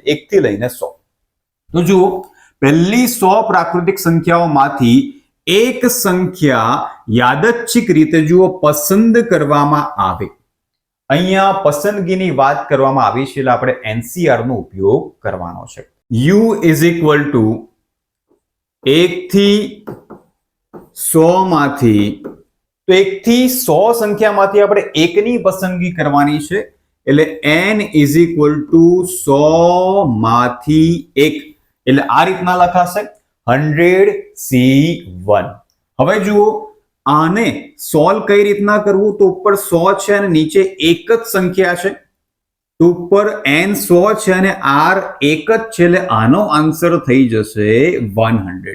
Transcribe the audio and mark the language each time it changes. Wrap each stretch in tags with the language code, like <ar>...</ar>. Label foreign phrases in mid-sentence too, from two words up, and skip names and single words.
<gu>એટલે 1 થી લઈને 100. તો જુઓ, પહેલી 100 પ્રાકૃતિક સંખ્યાઓમાંથી એક સંખ્યા યાદચ્છિક રીતે જુઓ પસંદ કરવામાં આવે. અહીંયા પસંદગીની વાત કરવામાં આવી છે, એટલે આપણે NCR નો ઉપયોગ કરવાનો છે.</gu> <en>U is equal to</en> <gu>1 થી 100 માંથી, તો 1 થી 100 સંખ્યામાંથી આપણે એકની પસંદગી કરવાની છે. એટલે</gu> <en>n is equal to</en> <gu>100 માંથી 1, એટલે આ રીતના લખાશે 100C1. હવે જુઓ, આને સોલ્વ કઈ રીતના કરવું? તો ઉપર 100 છે અને નીચે એક જ સંખ્યા છે. તો ઉપર n 100 છે અને r એક જ છે, એટલે આનો આન્સર થઈ જશે 100.</gu>